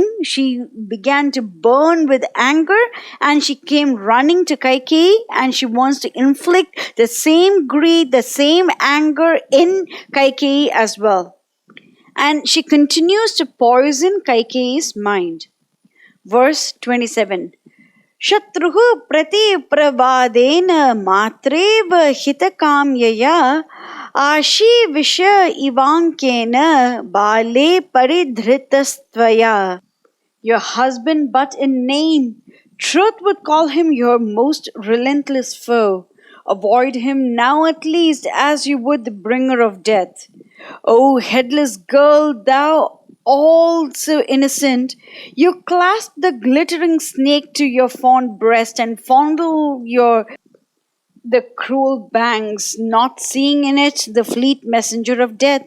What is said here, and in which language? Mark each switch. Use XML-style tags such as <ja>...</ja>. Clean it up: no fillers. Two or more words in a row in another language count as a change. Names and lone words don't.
<en>She began to burn with anger, and she came running to Kaikeyi, and she wants to inflict the same greed, the same anger in Kaikeyi as well. And she continues to poison Kaikeyi's mind. Verse 27.</en> <sa>शत्रुः प्रति प्रवादेन मात्रेव हितकाम्यया आशी विष इवाङ्केन बाले परिधृतस्त्वया.</sa> <en>Your husband but in name. Truth would call him your most relentless foe. Avoid him now at least as you would the bringer of death. O headless girl, thou all so innocent, you clasp the glittering snake to your fond breast and fondle the cruel bangs, not seeing in it the fleet messenger of death.</en>